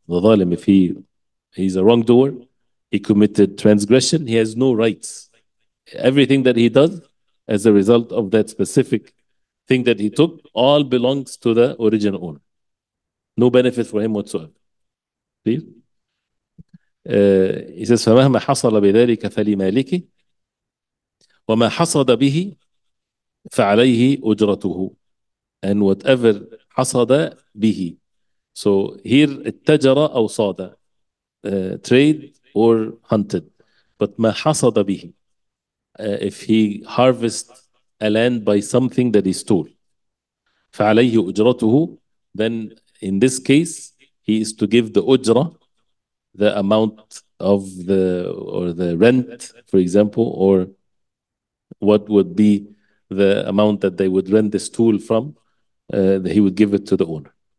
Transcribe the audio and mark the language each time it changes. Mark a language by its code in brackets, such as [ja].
[en] The zalim, if he's a wrongdoer, he committed transgression, he has no rights. Everything that he does as a result of that specific thing that he took, all belongs to the original owner. No benefit for him whatsoever. Clear? He says, [ar] فَمَهْمَا حَصَلَ بِذَلِكَ فَلِمَالِكِ وَمَا حَصَدَ بِهِ فَعَلَيْهِ أُجْرَتُهُ. [en] And whatever [ar] حَصَدَ بِهِ. [en] So here [ar] اتجر أو صاد, [en] trade or hunted. But ما حصد به, if he harvest a land by something that he stole, [ar] فعليه أجرته, [en] then in this case he is to give the ujra, the amount of the rent, for example, or what would be the amount that they would rent this tool from, he would give it to the owner.